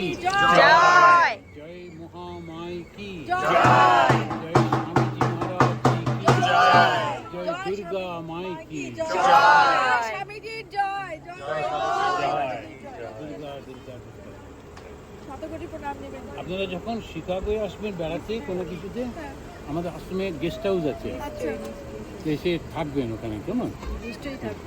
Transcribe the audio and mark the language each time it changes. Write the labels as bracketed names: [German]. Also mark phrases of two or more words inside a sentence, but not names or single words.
[Hindi] जय। जय महामाई की जय। जय स्वामी जी महाराज जी की जय दुर्गा माई की [Bangla] স্বামী জি জয় জয় দুর্গা দুর্গা শতকোটি প্রণাম নেবেন। আপনারা যখন শিকাগোয় আসবেন বেড়াতে কোনো কিছুতে, আমাদের আশ্রমে গেস্ট হাউস আছে, আচ্ছা এসে থাকবেন ওখানে, কেমন? নিশ্চয়ই থাকবে।